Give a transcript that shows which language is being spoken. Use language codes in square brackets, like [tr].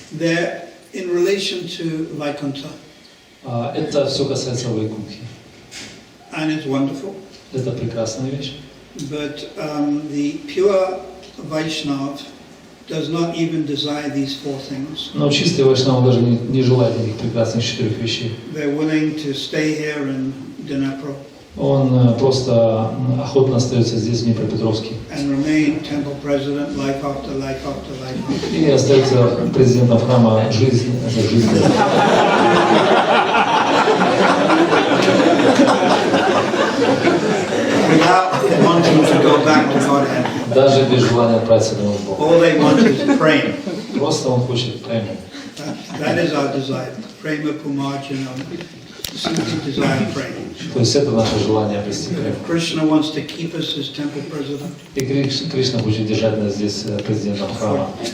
[en] They're in relation to Vaikuntha. [ru] Это все касается Вайкунхи. [en] And it's wonderful. [ru] Это прекрасная вещь. [en] But the pure Vaishnava does not even desire these 4 things. [ru] Но чистый вайшнав даже не желает этих прекрасных 4 вещей. [en] They're willing to stay here in Dnipro. [ru] Он просто охотно остается здесь, в Днепропетровске. [en] And remain temple president life after life after life. [ru] И остается президентом храма жизнь за жизнь. [en] Without wanting to go back to Godhead. [ru] Даже без желания отправиться домой к Богу. [en] All they want is prema. [ru] Просто он хочет прему. [en] That is our desire. Prema pumarjanam. Simply desire prema. [ru] То есть это наше желание обрести прему. [en] Krishna wants to keep us as temple president. [ru] И Кришна будет держать нас здесь президентом храма.